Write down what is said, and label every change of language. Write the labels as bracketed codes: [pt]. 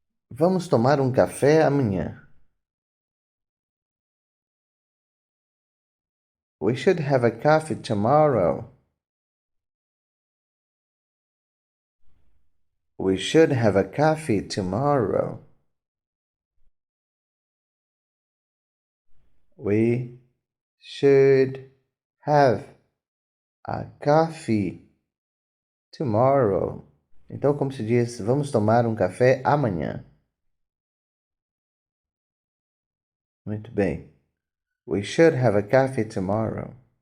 [pt] Vamos tomar um café amanhã. [en] We should have a coffee tomorrow. We should have a coffee tomorrow. We should have a coffee tomorrow. [pt] Então, como se diz, vamos tomar um café amanhã. Muito bem. [en] We should have a coffee tomorrow.